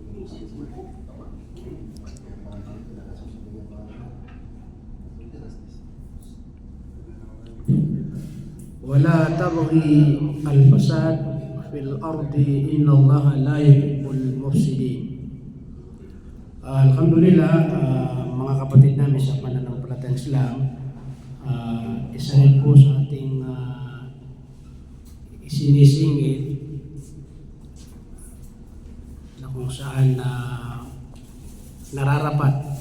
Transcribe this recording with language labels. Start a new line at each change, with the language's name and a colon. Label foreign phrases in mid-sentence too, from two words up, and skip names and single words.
Arabic: ولا تبغ الفساد في الأرض إن الله لا يحب المفسدين. Alhamdulillah,
Filipino: mga kapatid namin sa pananampalatayang Islam, isa rin po sa ating isinisingit na kung saan nararapat